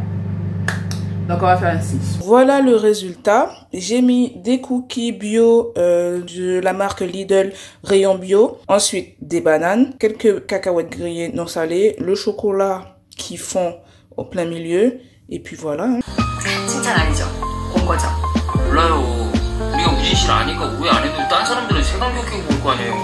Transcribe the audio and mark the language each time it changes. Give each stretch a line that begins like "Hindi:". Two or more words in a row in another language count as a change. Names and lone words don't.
French: Donc on va faire ainsi. Voilà le résultat. J'ai mis des cookies bio de la marque Lidl rayon bio. Ensuite des bananes, quelques cacahuètes grillées non salées, le chocolat qui fond au plein milieu. Et puis voilà.
Korean: 칭찬 아니죠? 본 거죠? 몰라요. 우리가 우진 씨를 아니까 오해 안 해도 딴 사람들은 색안경 끼고 볼 거 아니에요.